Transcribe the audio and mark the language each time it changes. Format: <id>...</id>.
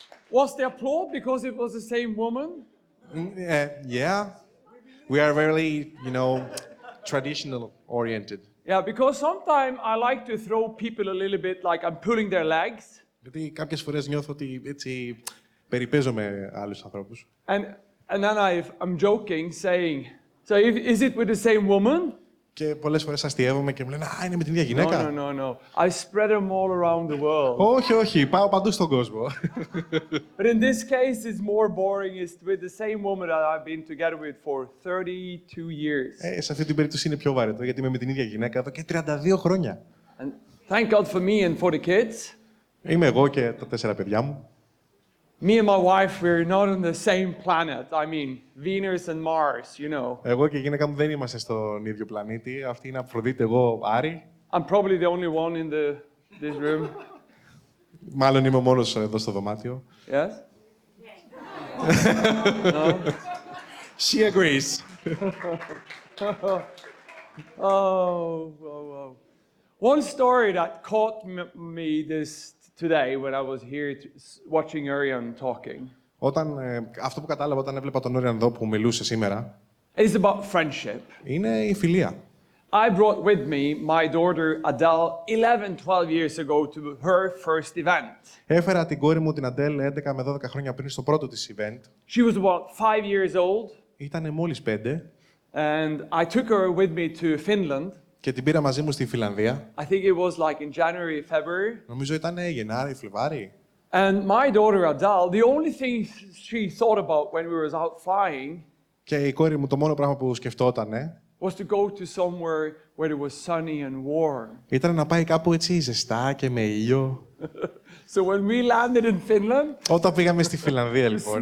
<en>Was the applause because it was the same woman? Yeah. We are very, traditional oriented. Yeah, because sometimes I like to throw people a little bit like I'm pulling their legs.</en> <el>Γιατί κάποιες φορές νιώθω ότι έτσι περιπέζω με άλλους ανθρώπους.</el> <en>And then I'm joking, saying, so is it with the same woman?</en> <el>Και πολλές φορές αστιεύομαι και μου λένε «Α, είναι με την ίδια γυναίκα».</el> <en>No. I spread them all around the world.</en> <el>Όχι, πάω παντού στον κόσμο.</el> <en>But in this case, it's more boring. It's with the same woman that I've been together with for 32 years.</en> <el>Σε αυτή την περίπτωση είναι πιο βαρετό, γιατί είμαι με την ίδια γυναίκα εδώ και 32 χρόνια.</el> <en>And thank God for me and for the kids.</en> <el>Είμαι εγώ και τα 4 παιδιά μου.</el> <en>Me and my wife, we're not on the same planet. I mean, Venus and Mars, you know.</en> <el>Εγώ και η γυναίκα μου δεν είμαστε στον ίδιο πλανήτη. Αυτή είναι Αφροδίτη, εγώ Άρη.</el> <en>I'm probably the only one in this room.</en> <el>Μάλλον είμαι ο μόνος εδώ στο δωμάτιο.</el> <en>Yes? No? She agrees. Oh. One story that caught me today when I was here watching Arian talking.</en> <el>Αυτό που κατάλαβα όταν έβλεπα τον Όριαν εδώ που μιλούσε σήμερα,</el> <en>It's about friendship.</en> <el>είναι η φιλία.</el> <en>I brought with me my daughter Adele 11-12 years ago to her first event.</en> <el>Έφερα την κόρη μου την Αντέλ 11 με 12 χρόνια πριν στο πρώτο της event.</el> <en>She was about 5 years old.</en> <el>Ήτανε μόλις 5.</el> <en>And I took her with me to Finland.</en> <el>Και την πήρα μαζί μου στη Φιλανδία.</el> <en>I think it was like in January, February.</en> <el>Νομίζω ήταν Γενάρη, Φλεβάρη.</el> <en>And my daughter Adele, the only thing she thought about when we were out flying.</en> <el>Και η κόρη μου το μόνο πράγμα που σκεφτότανε</el> <en>was to go to somewhere where it was sunny and warm.</en> <el>Ήταν να πάει κάπου έτσι ζεστά και με ήλιο.</el> <en>So when we landed in Finland,</en> <el>όταν πήγαμε στη Φιλανδία λοιπόν,</el>